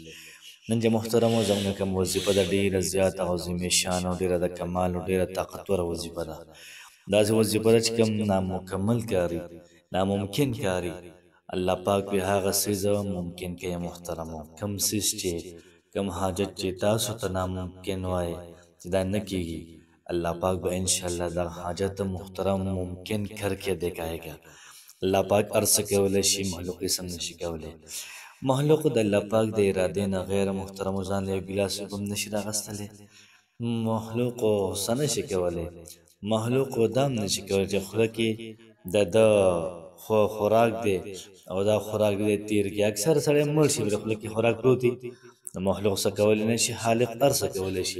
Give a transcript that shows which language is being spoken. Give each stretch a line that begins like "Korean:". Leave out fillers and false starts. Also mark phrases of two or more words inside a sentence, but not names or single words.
Pashto: نن چې محترمو زموږ کوم وظیفه ده ډېره زیاته عظیم شان او ډېره د کمال او ډېره طاقتوره وظیفه ده. داسې وظیفه ده چې کوم نامکمل کاري، ناممکن کاري، الله پاک به هغه څیز ممکن کوي. محترمو کوم څیز چې کوم حاجت چې تاسو ته ناممکن وایي چې دا نه کېږي،
Urdu: اللہ پاک با انشاءاللہ دا حاجت محترم ممکن کر کے دکھائے گا.
Pashto: اللہ پاک عرص کولی شي مخلوق یې سم نشي کولی. مخلوق د الله پاک د ارادې نه غیر محترم ځان له ګلاس هم نشي راغستلی. مخلوق څه نشي کولی، مخلوق دام نشي کولی چې خوله کې د خوراک دی او دا خوراک دی تیر کې اکثر سړی مړ شي بل خوله کې خوراک پروت وي، نو مخلوق څه کولی نه شي، خالق هر څه کولی شي.